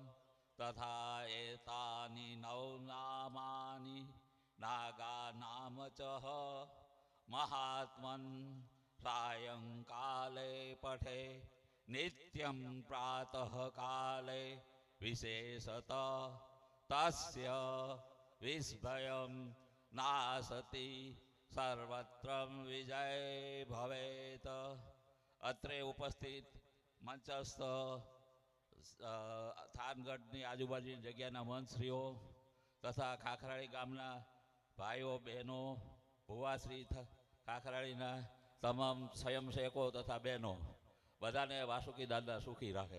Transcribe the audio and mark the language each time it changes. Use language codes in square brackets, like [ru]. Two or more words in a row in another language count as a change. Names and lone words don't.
[sa] तथा एतानि नवनामानि नागानाम च महात्मन् सायंकाले पठे नित्यं प्रातः काले विशेषत तस्य विस्मयं नासति सर्वत्र विजय भवेत। [gu] અત્રે ઉપસ્થિત મંચસ્થ થાનગઢની આજુબાજુની જગ્યાના મંત્રીઓ તથા ખાખરાળી ગામના ભાઈઓ બહેનો ભુવાશ્રી ખાખરાળીના તમામ સ્વયંસેવકો તથા બહેનો બધાને વાસુકી દાદા સુખી રાખે।